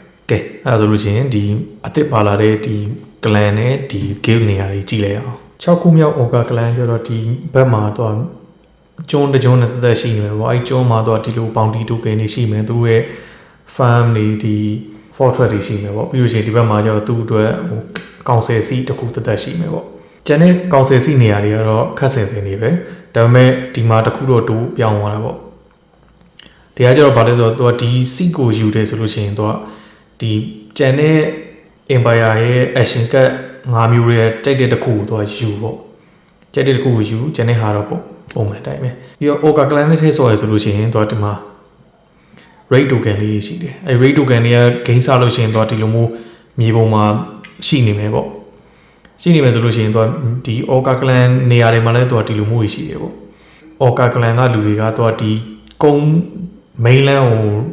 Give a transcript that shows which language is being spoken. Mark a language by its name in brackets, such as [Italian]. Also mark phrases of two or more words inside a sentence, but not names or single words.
[Burmese] ကဲအဲ့ဒါဆိုလို့ရှိရင်ဒီအသစ်ပါလာတဲ့ဒီ clan နဲ့ဒီ guild နေရာတွေကြည့်လိုက်အောင်6ခုမြောက် Orca clan ကျတော့ဒီဘက်မှာတော့ကျွန်းတကျွန်းနဲ့တက်ရှိနေတယ်ပေါ့အဲ့ကျွန်းမှာတော့ဒီလို [English] bounty token [Burmese] တွေရှိ မယ်သူတို့ရဲ့ farm တွေဒီ fortress တွေရှိမယ်ပေါ့ပြီးလို့ရှိရင်ဒီဘက်မှာကျတော့သူ့အတွက်ဟို [English] council seat [Burmese] တစ်ခုတက်ရှိမယ်ပေါ့ကျန်တဲ့ [English] council seat [Burmese] နေရာတွေကတော့ခက်ဆင်ဆင်နေပဲ ဒါပေမဲ့ဒီမှာတစ်ခုတော့တူပြောင်းသွားတာပေါ့ဒီကကျတော့ဗာလဲဆိုတော့သူကဒီ seat ကိုယူတယ်ဆိုလို့ရှိရင်သူကဒီကျ န်တဲ့ empire ရဲ့ [English] action cut [Burmese] 5မျိုးရဲ့တိုက်တဲ့တစ်ခုကိုသူကယူပေါ့တိုက်တဲ့တစ်ခုကိုယူကျန်တဲ့ဟာတော့ပုံမှန်တိုင်းပဲပြီးတော့ Orca clan နဲ့ထည့်ဆော့ရဆိုလို့ရှိရင်သူကဒီမှာ [English] raid token [Burmese] လေးရှိတယ်အဲ [English] raid token [Burmese] တွေက gain စားလို့ရှိရင်သူကဒီလိုမျိုးမြေပုံမှာရှိနေမယ်ပေါ့ရှိနေမယ်ဆိုလို့ရှိရင်သူကဒီ Orca clan နေရာတွေမှာလည်းသူကဒီလိုမျိုးရှိတယ်ပေါ့ Orca clan ကလူတွေကသူကဒီကုန်း mainland ကို